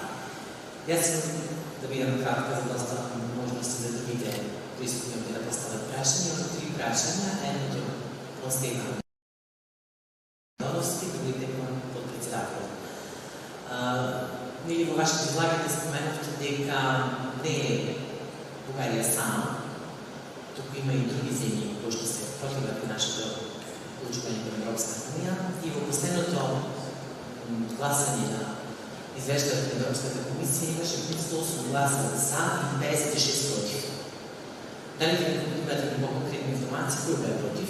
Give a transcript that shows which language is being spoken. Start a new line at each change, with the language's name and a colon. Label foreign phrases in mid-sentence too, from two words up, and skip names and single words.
Bulgarian: Аз искам да видя накратко за доста можности за другите присъствия да поставят прашания.
Macedonian: Има 3 прашания. Едното констативно.
Bulgarian: Другите под председател. Вие във вашето излагане споменахте дека не е България само.
Macedonian: Тук има и други земји кои што се противат на нашето включване към Европската унија. И во последното гласање на извештајот на Европската комисија имаше 108 гласа за и 56 против.
Bulgarian: Дали имате по-конкретни информации кој бе против?